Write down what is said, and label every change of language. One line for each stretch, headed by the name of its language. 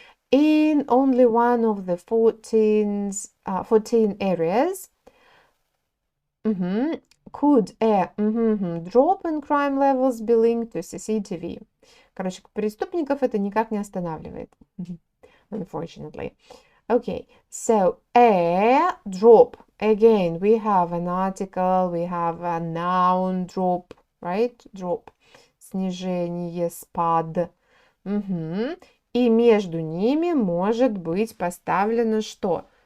English: In only one of the 14 areas could a drop in crime levels be linked to CCTV.
Russian: Короче, преступников это никак не останавливает.
English: Unfortunately. Okay, so a drop. Again, we have an article, we have a noun drop, right?
Russian: Drop. Снижение, спад. И между ними может быть поставлено что?